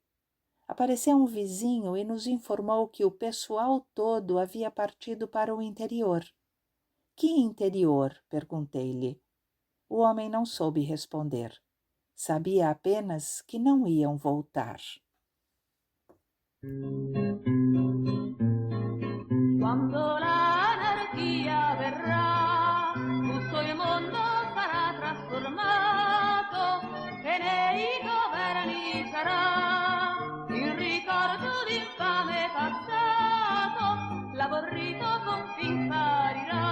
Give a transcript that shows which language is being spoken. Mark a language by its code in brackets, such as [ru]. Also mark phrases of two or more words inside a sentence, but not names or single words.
[pt] Apareceu um vizinho e nos informou que o pessoal todo havia partido para o interior. Que interior? Perguntei-lhe. O homem não soube responder. Sabia apenas que não iam voltar. [it] Quando l'anarchia verrà, tutto il mondo sarà trasformato e nei governi sarà il ricordo d'infame passato, l'aborrito confin sparirà,